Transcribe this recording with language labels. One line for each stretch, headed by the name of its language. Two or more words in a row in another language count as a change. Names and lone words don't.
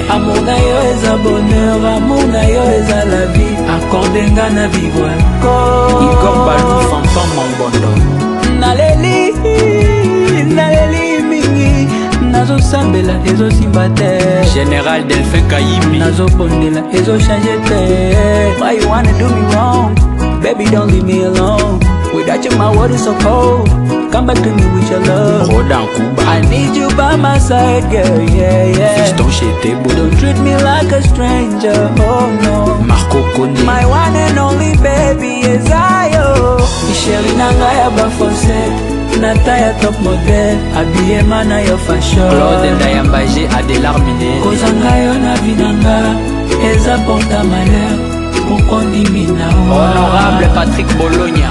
Lingala: amour na yo eza bonheur amour na yo eza
French: la vie
Lingala: accordenga na vivre Igor Balou, Fanfan Mambondo. naleli mingi nazo sambela ezo simba te Général Delphin Kayimbi nazo bondela ezo change te.
English: Why you wanna do me wrong? Baby, don't leave me alone. Without you, my world is so cold. Come back to me with your love. Rodan Kuba I need you by my side, girl, yeah, yeah. Fiston Chetebo Don't treat me like a stranger, oh no. Marco Kone My one and only baby is I, oh.
Lingala: Chérie nanga ya bafosette, nata ya
English: top model,
Lingala: habillé mana ya fashion. Claude Ndayambaje Adelar Miné Kozanga yo na vinanga, eza porta malheur. Honorable Patrick Bologna